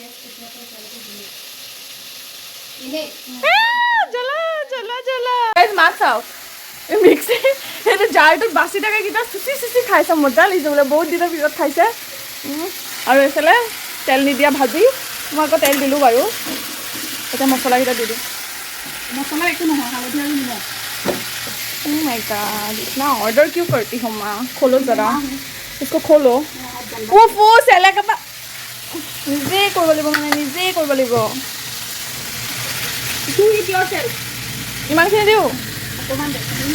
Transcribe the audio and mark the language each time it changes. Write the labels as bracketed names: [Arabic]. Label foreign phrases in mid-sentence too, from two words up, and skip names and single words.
[Assamese] মাক চাওক মিক্সি সেইটো জাৰটোত বাচি থাকে কেইটা চুচি খাইছে। মজা লাগিছে বোলে, বহুত দিনৰ পিছত খাইছে। আৰু এইফালে তেল নিদিয়া ভাজি। মই আকৌ তেল দিলোঁ বাৰু। এতিয়া মছলাকেইটা দি দিওঁ। [Hindi] मसाला एक नहीं हल्दी और नमक। [English] oh my god, [Hindi] इतना ऑर्डर क्यों करती हो माँ? खोलो जरा, इसको खोलो। वो सेला का निजे करब [Assamese] লাগিব, মানে নিজে কৰিব লাগিব। [English] Do it yourself. [Assamese] ইমানখিনি দিওঁ অকণমান দে।